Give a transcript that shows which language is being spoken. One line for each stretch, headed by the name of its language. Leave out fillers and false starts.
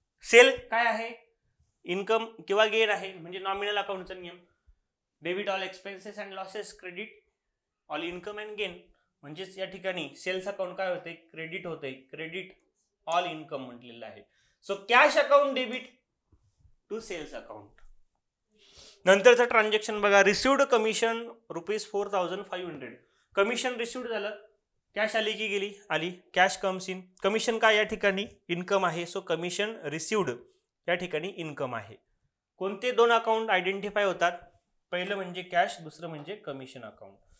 Marathi: Sale काय आहे, income किंवा गेन आहे, म्हणजे नॉमिनल अकाउंटचा नियम.
English: Debit all expenses and losses, credit all income and gain.
Marathi: म्हणजेच या ठिकाणी सेल्स अकाउंट काय होते, क्रेडिट होते,
English: credit all income
Marathi: म्हटलेलं आहे.
English: So cash account debit to sales account.
Marathi: नंतरचं ट्रान्झॅक्शन बघा,
English: Received commission ₹4,500.
Marathi: कमिशन रिसिव्ड झालं, कॅश आली की गेली, आली,
English: Cash comes in.
Marathi: कमिशन काय या ठिकाणी, इन्कम आहे. सो कमिशन रिसिव्ड या ठिकाणी इन्कम आहे. कोणते दोन अकाउंट आयडेंटिफाय होतात, पहिलं म्हणजे कॅश, दुसरं म्हणजे कमिशन अकाउंट.